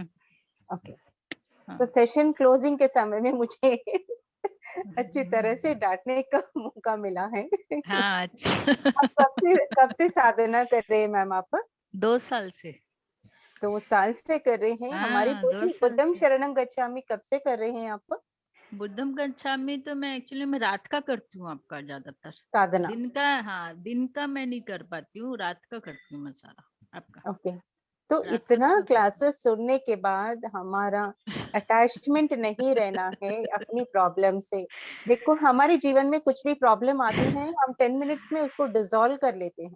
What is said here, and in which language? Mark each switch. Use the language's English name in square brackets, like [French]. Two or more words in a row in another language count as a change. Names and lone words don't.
[Hindi] ओके, तो [English] session closing [Hindi] के समय में मुझे अच्छी तरह से डांटने का मौका मिला है। हाँ, अच्छा। कब से साधना कर रहे हैं मैम आप? 2 साल से। 2 साल से कर रहे हैं। हमारी [Sanskrit] बुद्धम शरणं गच्छामि [Hindi] कब से कर रहे हैं आप? [Sanskrit] बुद्धम गच्छामि [Hindi] तो मैं एक्चुअली में रात का करती हूँ आपका ज्यादातर साधना। दिन का मैं नहीं कर पाती हूँ, रात का करती हूँ मैं सारा आपका। ओके, तो इतना क्लासेस सुनने के बाद हमारा अटैचमेंट नहीं रहना है अपनी प्रॉब्लम से। देखो, हमारे जीवन में कुछ भी प्रॉब्लम आती है, हम 10 मिनट्स में उसको डिसॉल्व कर लेते हैं।